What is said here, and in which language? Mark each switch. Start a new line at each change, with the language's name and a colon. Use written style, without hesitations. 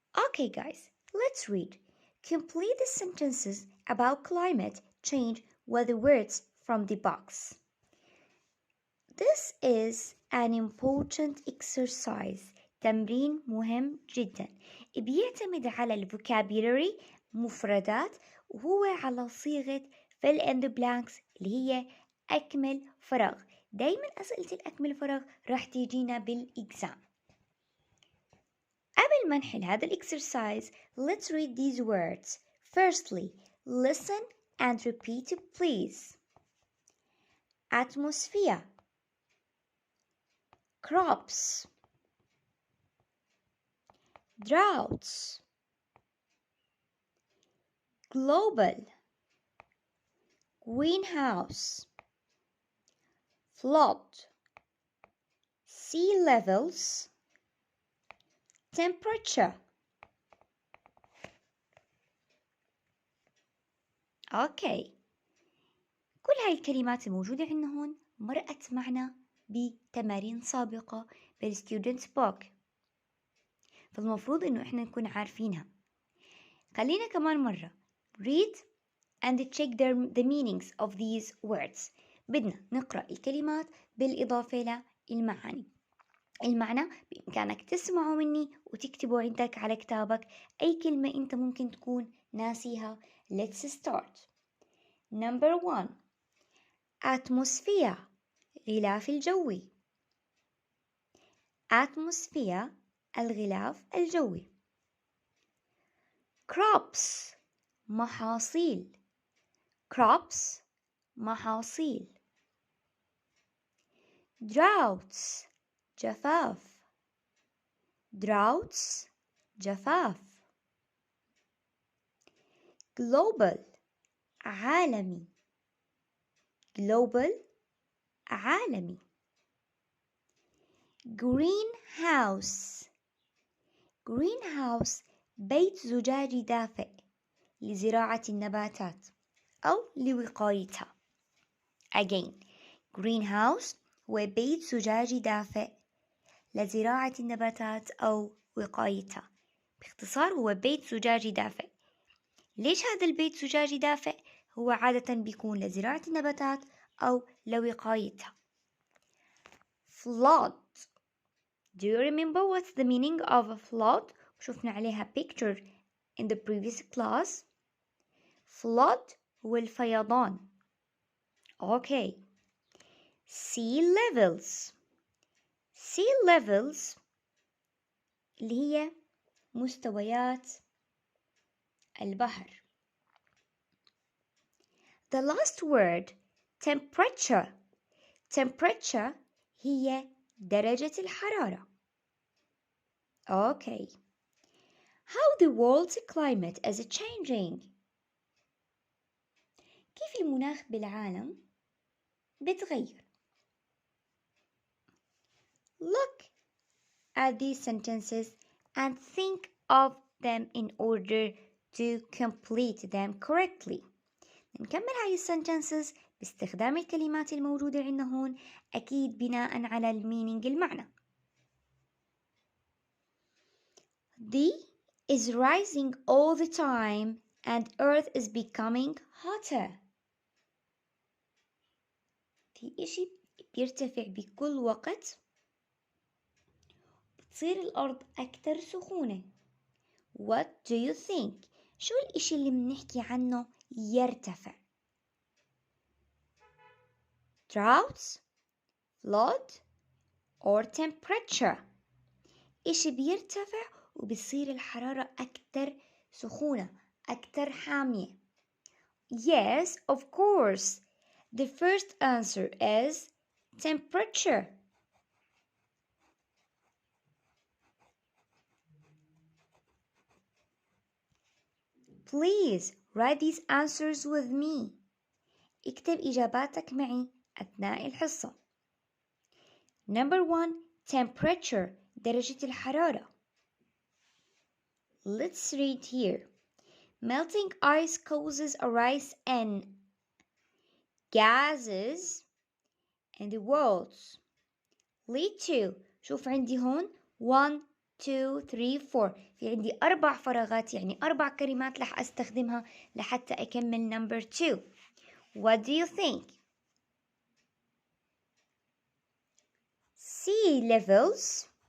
English: Okay, guys, let's read. Complete the sentences about climate change with the words from the box. This is an important exercise.
Arabic: تمرين مهم جدا. بيعتمد على الفوكابيلري مفردات وهو على صيغة
English: fill in the blanks
Arabic: اللي هي أكمل فراغ. دايما أسئلة الأكمل فراغ راح تيجينا بالإكزام. قبل ما نحل هذا الإكسرسايز
English: let's read these words. Firstly, listen and repeat it please. Atmosphere, crops, droughts, global, greenhouse, flood, sea levels, temperature.
Arabic: أوكي، كل هاي الكلمات الموجودة عندنا هون مرقت معنا بتمارين سابقة بالستودنتس بوك، فالمفروض إنه إحنا نكون عارفينها. خلينا كمان مرة
English: read and check the meanings of these words.
Arabic: بدنا نقرأ الكلمات بالإضافة للمعاني. المعنى بإمكانك تسمعه مني وتكتبه عندك على كتابك أي كلمة أنت ممكن تكون ناسيها.
English: Let's start. Number 1, atmosphere
Arabic: غلاف الجوي. atmosphere الغلاف الجوي. crops محاصيل. crops محاصيل. droughts جفاف. droughts جفاف. global عالمي. global عالمي. greenhouse greenhouse بيت زجاجي دافئ لزراعة النباتات أو لوقايتها. again greenhouse هو بيت زجاجي دافئ لزراعة النباتات أو وقايتها. باختصار هو بيت زجاجي دافئ. ليش هذا البيت زجاجي دافئ؟ هو عادة بيكون لزراعة النباتات أو لوقايتها.
English: flood. Do you remember what's the meaning of a flood?
Arabic: شفنا عليها
English: picture in the previous class.
Arabic: flood هو الفيضان.
English: Okay. sea levels.
Arabic: sea levels اللي هي مستويات البحر.
English: The last word temperature.
Arabic: temperature هي درجة الحرارة.
English: Okay. How the world's climate is changing.
Arabic: كيف المناخ بالعالم بتغير.
English: Look at these sentences and think of them in order to complete them correctly.
Arabic: نكمل هاي الsentences باستخدام الكلمات الموجودة عندنا هون أكيد بناء على المينينج المعنى.
English: The is rising all the time and earth is becoming hotter.
Arabic: في إشي بيرتفع بكل وقت بتصير الأرض أكثر سخونة.
English: What do you think?
Arabic: شو الإشي اللي بنحكي عنه يرتفع؟
English: droughts, flood, or temperature.
Arabic: إشي بيرتفع وبصير الحرارة أكثر سخونة أكثر حامية.
English: Yes, of course. The first answer is temperature. Please write these answers with me.
Arabic: اكتب إجاباتك معي أثناء الحصة.
English: Number 1. Temperature.
Arabic: درجة الحرارة.
English: Let's read here. Melting ice causes a rise in gases and worlds. Lead to.
Arabic: شوف عندي هون 1 2 3 4. في عندي 4 فراغات، يعني 4 كلمات رح أستخدمها لحتى أكمل number 2.
English: What do you think? Sea levels.